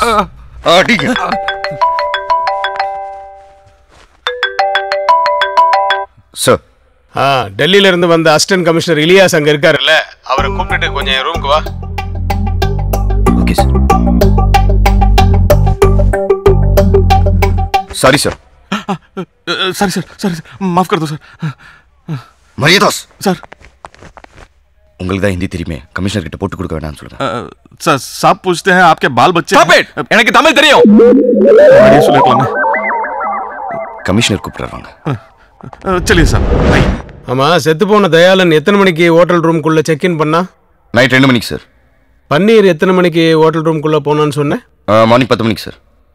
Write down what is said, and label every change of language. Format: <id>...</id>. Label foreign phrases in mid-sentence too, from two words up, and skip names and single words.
<ta>Adiga. Sir. டெல்லியில இருந்து வந்த அசிஸ்டன்ட் கமிஷனர் இலியாஸ் அங்க இருக்காருல்ல, அவரை கூப்பிட்டு கொஞ்சம் ரூமுக்கு வா. ஓகே சார். சாரி சார். சாரி சார், சாரி சார்,</ta> <hi>माफ कर दो सर.</hi> <ta>மரியாதாஸ் சார், உங்களுக்கு தான் ஹிந்தி தெரியுமே, கமிஷனர் கிட்ட போட்டு கொடுக்க வேண்டாம்னு சொல்லுங்க.</ta> <hi>सर साहब पूछते हैं आपके बाल बच्चे.</hi> <en>Stop it!</en> <ta>எனக்கு தமிழ் தெரியும். அப்படியே சொல்லிட்டேன். கமிஷனர் கூப்பிடுறாங்க.</ta> <hi>चलिए சார்.</hi> <ta>ஆமா, செத்து போன தயாளன் எத்தனை மணிக்கு ஹோட்டல் ரூமுக்குள்ள செக் இன் பண்ணா? நைட் 2 மணிக்கு சார். பன்னீர் எத்தனை மணிக்கு ஹோட்டல் ரூமுக்குள்ள போனான்னு சொன்னேன்? மார்னிங் 10 மணிக்கு சார்.</ta>